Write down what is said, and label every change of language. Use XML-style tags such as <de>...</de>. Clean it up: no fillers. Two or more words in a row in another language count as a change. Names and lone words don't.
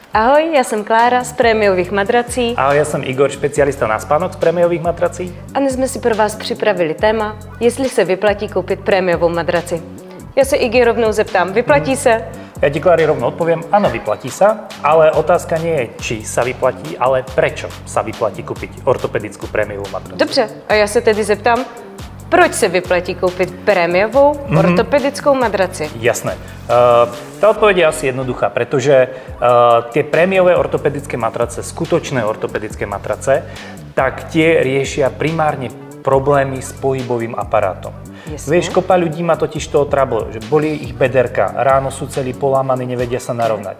<cs>Ahoj, já jsem Klára z prémiových madrací. Ahoj, já jsem Igor, specialista na spánok z prémiových madrací. A dnes jsme si pro vás připravili téma, jestli se vyplatí koupit prémiovou madraci. Já se Iggy rovnou zeptám, vyplatí se?</cs> <sk>Ja ti, Klári, rovno odpoviem, áno, vyplatí sa, ale otázka nie je, či sa vyplatí, ale prečo sa vyplatí kúpiť ortopedickú prémiovú matracu.</sk> <cs>Dobře, a já se tedy zeptám, proč se vyplatí koupit prémiovou ortopedickou madraci?</cs> <sk>Jasné. Tá odpoveď je asi jednoduchá, pretože tie prémiové ortopedické matrace, skutočné ortopedické matrace, tak tie riešia primárne problémy s pohybovým aparátom. Jasne. Vieš, kopa ľudí má totiž toho trouble, že boli ich bederka, ráno sú celí polámaní, nevedia sa narovnať.</sk>